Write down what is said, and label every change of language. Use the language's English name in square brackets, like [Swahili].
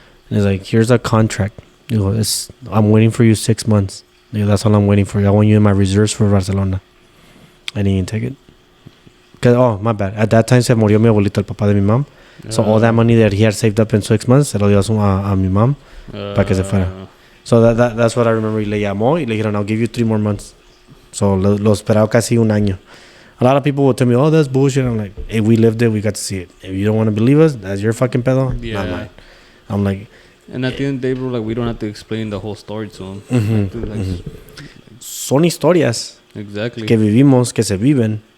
[English] And he's like, here's a contract. Digo, I'm waiting for you 6 months. Digo, that's all I'm waiting for. I want you in my reserves for Barcelona. And he didn't take it. Oh, my bad. At that time [Spanish] se murió mi abuelito, el papá de mi mom. [English] So all that money that he had saved up in 6 months, [Spanish] se lo dio a mi mom para que se fuera. [English] So that's what I remember. [Spanish] Y le llamó y le dijeron, [English] I'll give you 3 more months. [Spanish] So lo esperaba casi un año. [English] A lot of people would tell me, oh, that's bullshit. I'm like, hey, we lived it. We got to see it. If you don't want to believe us, that's your fucking pedo. Yeah. Not mine. I'm like... And at the end of the day, bro, like, we don't have to explain the whole story to them. [Spanish] Son historias. [English] Exactly. [Spanish] Que vivimos, que se viven.